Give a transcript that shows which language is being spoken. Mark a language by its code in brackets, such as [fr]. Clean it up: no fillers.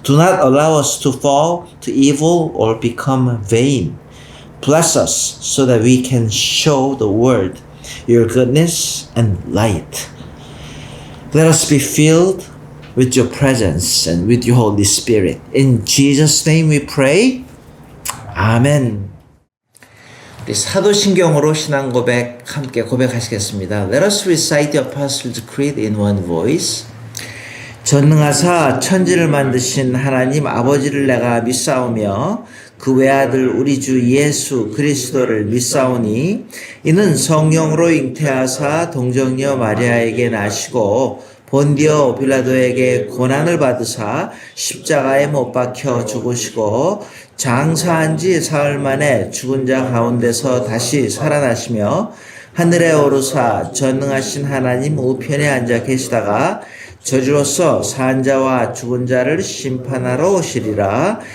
[en] Do not allow us to fall to evil or become vain. Bless us so that we can show the world your goodness and light. Let us be filled with your presence and with your Holy Spirit. In Jesus' name we pray. 아멘. [ko] 우리 사도신경으로 신앙 고백 함께 고백하시겠습니다. [en] Let us recite the Apostles' Creed in one voice. [ko] 전능하사 천지를 만드신 하나님 아버지를 내가 믿사오며 그 외아들 우리 주 예수 그리스도를 믿사오니 이는 성령으로 잉태하사 동정녀 마리아에게 나시고 본디오 빌라도에게 고난을 받으사 십자가에 못 박혀 죽으시고 장사한 지 사흘 만에 죽은 자 가운데서 다시 살아나시며 하늘에 오르사 전능하신 하나님 우편에 앉아 계시다가 저주로서 산 자와 죽은 자를 심판하러 오시리라.